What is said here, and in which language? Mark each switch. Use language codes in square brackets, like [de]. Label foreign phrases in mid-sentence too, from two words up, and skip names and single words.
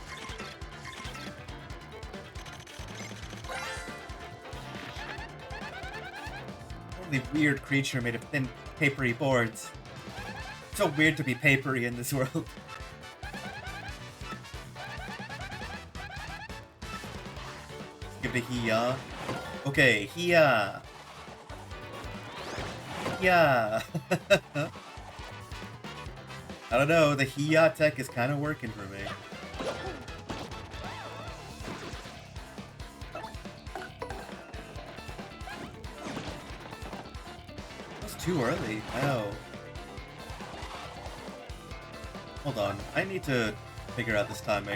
[en] Totally weird creature made of thin, papery boards. It's so weird to be papery in this world. Give it a hee-ya. Okay, hee-ya. Hee-ya. I don't know, the hee-ya tech is kind of working for me. That's too early. Oh. Hold on, I need to figure out this timing.